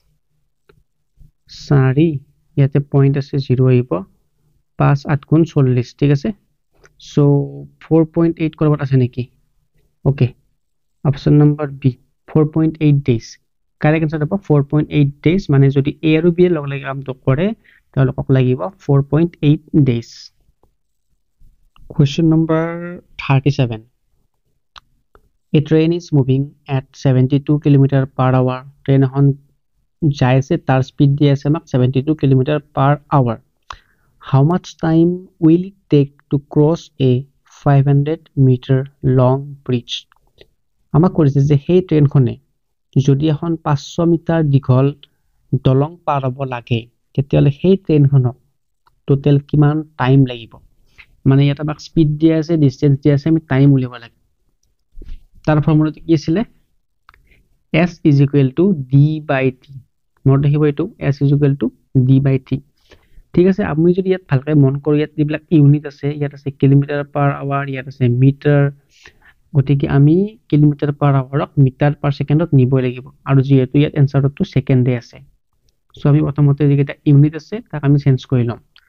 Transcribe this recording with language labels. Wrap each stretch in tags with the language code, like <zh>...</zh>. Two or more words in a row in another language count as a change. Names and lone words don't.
<as>4 ইয়াতে পইণ্ট আছে 0 আহিব 5 8 গুণ 40 ঠিক আছে সো 4.8 কৰবাত আছে নেকি ওকে অপচন নম্বৰ বি 4.8 days</as> <en>correct answer</en> <as>হ'ব 4.8 days মানে যদি এ আৰু বি লগ লাগি কামটো কৰে তেওঁলোকক লাগিব 4.8 days</as> <en>question number 37 A train is moving at 72 km per hour.</en> <as>Train এখন যাই আছে তাৰ স্পিড দি আছে আমাক 72</as> <en>km per hour. How much time will it take to cross a 500 meter long bridge?</en> <as>আমাক কৰিছে যে সেই ট্ৰেইনখনে যদি এখন 500 মিটাৰ দীঘল দলং পাৰ হ'ব লাগে তেতিয়ালে সেই ট্ৰেইনখনক টোটাল কিমান টাইম লাগিব মানে ইয়াত আমাক স্পিড দি আছে ডিসটেন্স দি আছে আমি টাইম উলিয়াব লাগে তার ফর্মুলাটো কি আছিল</as> <en>s is equal to d by t</en> <as>মনত ৰাখিব এটো</as> <en>s is equal to d by t</en> <as>ঠিক আছে আপুনি যদি ইয়াত ভালকৈ মন কৰি ইয়াত যিবিলাক ইউনিট আছে ইয়াত আছে</as> <en>kilometer per hour</en> <as>ইয়াত আছে মিটাৰ গতিকে আমি</as> <en>kilometer per hour meter per second</en> <as>নিবই লাগিব আৰু যেহেতু ইয়াত এনসাৰটো সেকেন্ডে আছে সো আমি প্ৰথমতে যেটা ইউনিট আছে তাক আমি চেঞ্জ কৰি লম</as>